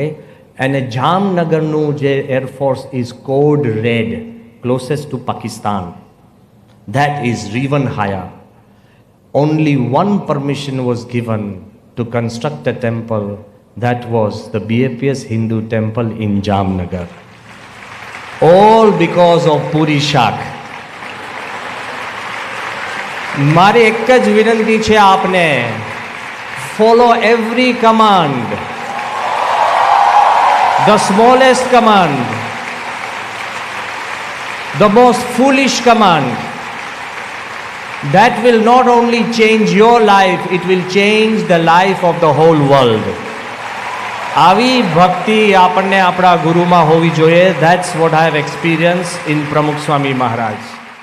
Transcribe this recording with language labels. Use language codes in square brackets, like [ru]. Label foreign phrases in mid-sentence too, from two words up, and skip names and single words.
[en] And a Jamnagarnu air force is code red, closest to Pakistan. That is even higher. Only one permission was given to construct a temple. That was the BAPS Hindu temple in Jamnagar. All because of Puri Shak. [gu] મારી એક જ વિનંતી છે આપને, [en] follow every command, the smallest command, the most foolish command. That will not only change your life, it will change the life of the whole world. [gu] આવી ભક્તિ આપણને આપણા ગુરુમાં હોવી જોઈએ. [en] That's what I have experienced in Pramukh Swami Maharaj.